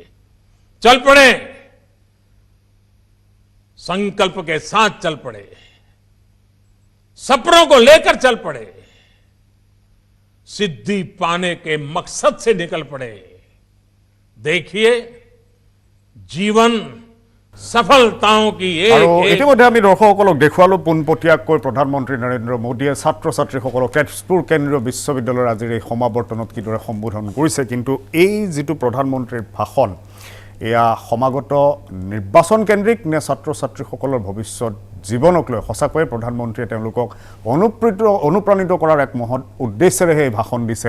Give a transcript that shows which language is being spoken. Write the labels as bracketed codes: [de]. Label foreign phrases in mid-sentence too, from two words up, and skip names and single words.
[hi] चल पड़े, संकल्प के साथ चल पड़े, सपनों को लेकर चल पड़े, सिद्धि पाने के मकसद से निकल पड़े। देखिए जीवन सफलताओं की [as] আৰু [hi] एक [as] ইতিমধ্যে আমি দৰ্শকসকলক দেখুৱালো পোনপটীয়াকৈ প্ৰধানমন্ত্ৰী নৰেন্দ্ৰ মোদীয়ে ছাত্ৰ ছাত্ৰীসকলক তেজপুৰ কেন্দ্ৰীয় বিশ্ববিদ্যালয়ৰ আজিৰ এই সমাৱৰ্তনত কিদৰে সম্বোধন কৰিছে। কিন্তু এই যিটো প্ৰধানমন্ত্ৰীৰ ভাষণ, এয়া সমাগত নিৰ্বাচন কেন্দ্ৰিক নে ছাত্ৰ ছাত্ৰীসকলৰ ভৱিষ্যত জীৱনক লৈ সঁচাকৈয়ে প্ৰধানমন্ত্ৰীয়ে তেওঁলোকক অনুপ্ৰাণিত কৰাৰ এক মহৎ উদ্দেশ্যেৰেহে এই ভাষণ দিছে।